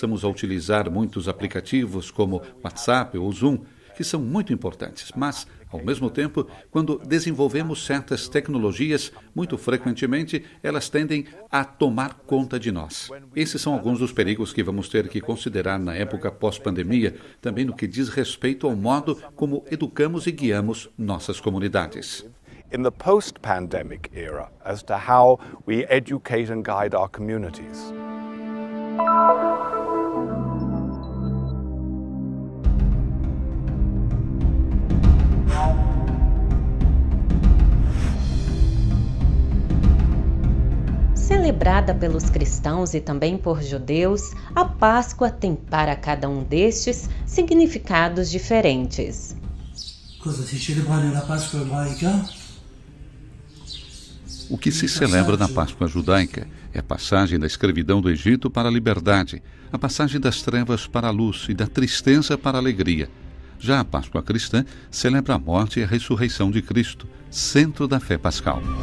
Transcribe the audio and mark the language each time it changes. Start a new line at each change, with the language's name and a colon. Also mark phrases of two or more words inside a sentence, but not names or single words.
Portuguese: Começamos a utilizar muitos aplicativos como WhatsApp ou Zoom, que são muito importantes, mas, ao mesmo tempo, quando desenvolvemos certas tecnologias, muito frequentemente elas tendem a tomar conta de nós. Esses são alguns dos perigos que vamos ter que considerar na época pós-pandemia, também no que diz respeito ao modo como educamos e guiamos nossas comunidades.
English: In the post-pandemic era, as to how we educate and guide our communities.
Portuguese: Celebrada pelos cristãos e também por judeus, a Páscoa tem para cada um destes significados diferentes.
Italian: Cosa si celebra nella Pasqua ebraica?
Portuguese: O que se celebra na Páscoa judaica é a passagem da escravidão do Egito para a liberdade, a passagem das trevas para a luz e da tristeza para a alegria. Já a Páscoa cristã celebra a morte e a ressurreição de Cristo, centro da fé pascal.